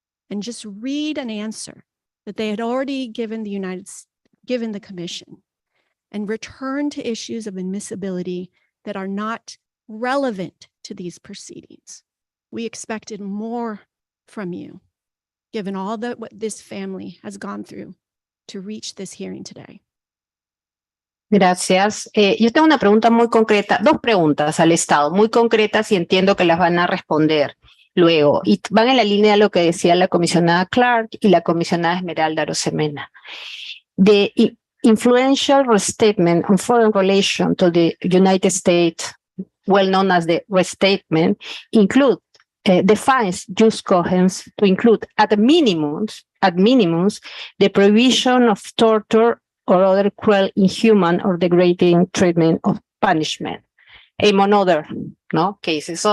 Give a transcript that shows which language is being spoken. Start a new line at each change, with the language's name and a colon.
English: and just read an answer that they had already given the Commission, and return to issues of admissibility that are not relevant to these proceedings. We expected more from you, given all that what this family has gone through to reach this hearing today.
Spanish: Gracias. Yo tengo una pregunta muy concreta, dos preguntas al Estado, muy concretas, y entiendo que las van a responder luego. Y van en la línea de lo que decía la comisionada Clark y la comisionada Esmeralda Arosemena.
English: The influential restatement on foreign relations to the United States, well known as the restatement, defines jus cogens to include at minimums, the provision of torture or other cruel, inhuman, or degrading treatment of punishment, among other cases.